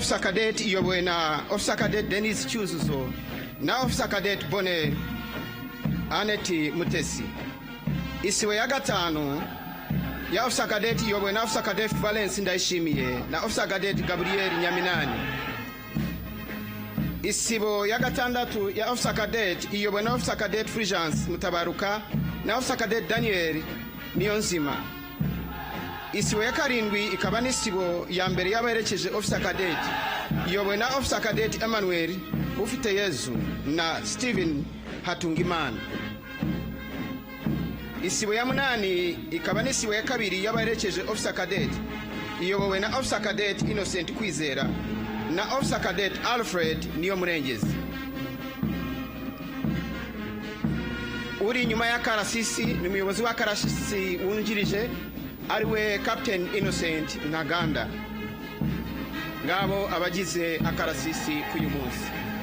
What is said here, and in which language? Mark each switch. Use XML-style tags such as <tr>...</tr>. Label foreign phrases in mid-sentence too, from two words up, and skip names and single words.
<en>officer cadet</en> <rw>iyobowe na</rw> <en>officer cadet</en> <rw>Dennis Cyuzuzo na</rw> <en>officer cadet</en> <rw>Bonner Aneti Mutesi. Isibo ya gatanu ya</rw> <en>officer cadet</en> <rw>iyobowe na</rw> <en>officer cadet</en> <rw>Valence Ndayishimiye na</rw> <en>officer cadet</en> <rw>Gabriel Nyaminani. Isibo ya gatandatu ya</rw> <en>officer cadet</en> <rw>iyobowe na</rw> <en>officer cadet</en> <rw>Fulgence Mutabaruka na</rw> <en>officer cadet</en> <rw>Daniel Niyonzima. Isibo ya karindwi ikaba n'isibo ya mbere y'abaherekeje</rw> <en>officer cadet</en> <rw>iyobowe na</rw> <en>officer cadet</en> <rw>Emmanuel Ufite Yezu na Steven Hatungimana. Isibo ya munani ikaba n'isibo ya kabiri y'abaherekeje</rw> <en>officer cadet</en> <rw>iyobowe na</rw> <en>officer cadet</en> <rw>Innocent Kwizera na</rw> <en>officer cadet</en> <rw>Alfred Niyomurengezi. Uri nyuma ya karasisi ni umuyobozi wa karasisi wungirije ariwe Captain Innocent Ntaganda. Ngabo abagize akarasisi k'uyu munsi.</rw>